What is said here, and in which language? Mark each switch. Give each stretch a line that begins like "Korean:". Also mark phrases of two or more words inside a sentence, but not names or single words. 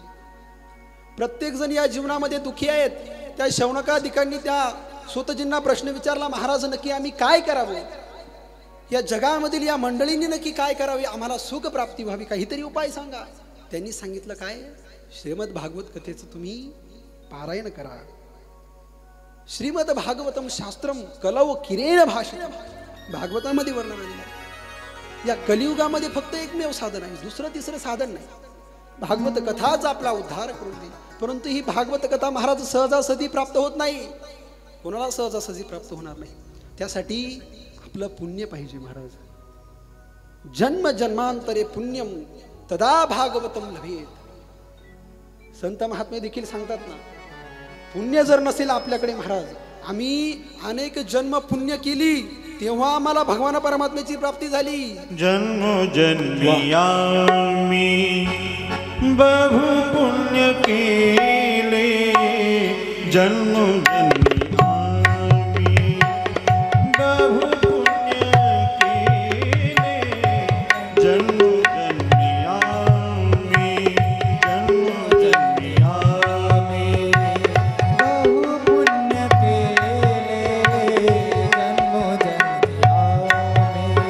Marathi: प्रत्येक जण या जीवनामध्ये दुःखी आहेत. त्या शौनकादिकांनी त्या सूतजींना प्रश्न विचारला, महाराज नक्की आम्ही काय करावं, या जगामधील या मंडळींनी नक्की काय करावे, आम्हाला सुख प्राप्ती व्हावी, काहीतरी उपाय सांगा. त्यांनी सांगितलं काय, श्रीमद भागवत कथेचं तुम्ही पारायण करा.
Sanskrit: श्रीमद भागवतम शास्त्रम कलव किरेण भाषितम,
Marathi: भागवतामध्ये वर्णन आलेलं आहे. या कलियुगामध्ये फक्त एकमेव साधन आहे, दुसरं तिसरं साधन नाही. भागवत कथाच आपला उद्धार करून देईल. परंतु ही भागवत कथा महाराज सहजासहजी प्राप्त होत नाही, कोणाला सहजासहजी प्राप्त होणार नाही. त्यासाठी आपलं पुण्य पाहिजे महाराज.
Sanskrit: जन्म जन्मांतरे पुण्यम तदा भागवतम लभेत.
Marathi: संत महात्मे देखील सांगतात ना, पुण्य जर नसेल आपल्याकडे महाराज, आम्ही अनेक जन्म पुण्य केली तेव्हा आम्हाला भगवान परमात्म्याची प्राप्ती झाली. जन्म जन्मी आम्ही बहु पुण्य केले, जन्म जन्मी आम्ही बहु पुण्य केले, जन्म जन्मी आम्ही, जन्म जन्मी आम्ही बहु पुण्य केले, जन्म जन्मी आम्ही.